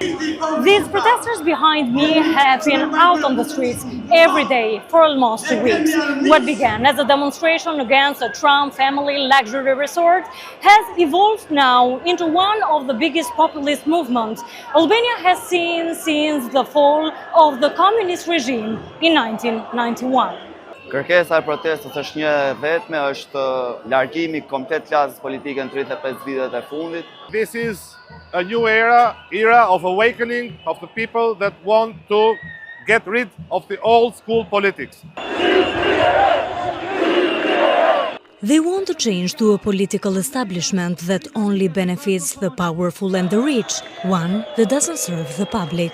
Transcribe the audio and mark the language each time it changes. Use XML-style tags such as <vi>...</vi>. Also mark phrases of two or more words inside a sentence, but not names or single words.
<en>These protesters behind me have been out on the streets every day for almost 2 weeks. What began as a demonstration against a Trump family luxury resort has evolved now into one of the biggest populist movements Albania has seen since the fall of the communist regime in 1991.</en> <sq>Kërkesa e protestës është një vetme, është largimi komplet klasës politike në 35 vitet e fundit.</sq> <en>This is a new era of awakening of the people that want to get rid of the old school politics. They want a change to a political establishment that only benefits the powerful and the rich, one that doesn't serve the public.</en>